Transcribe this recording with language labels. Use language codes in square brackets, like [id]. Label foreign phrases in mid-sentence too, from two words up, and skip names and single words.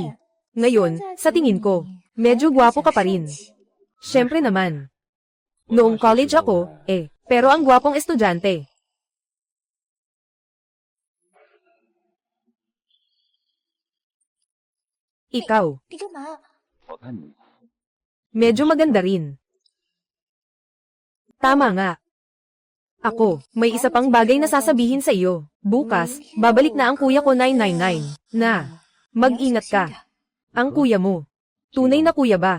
[tl] Ngayon, sa tingin ko, medyo gwapo ka pa rin. Siyempre naman. Noong college ako, pero ang gwapong estudyante. Ikaw, [zh] 你干嘛？我看你 [tl] medyo maganda rin. Tama nga. Ako, may isa pang bagay na sasabihin sa iyo. Bukas, babalik na ang kuya ko 999. Na, mag-ingat ka. Ang kuya mo. Tunay na kuya ba?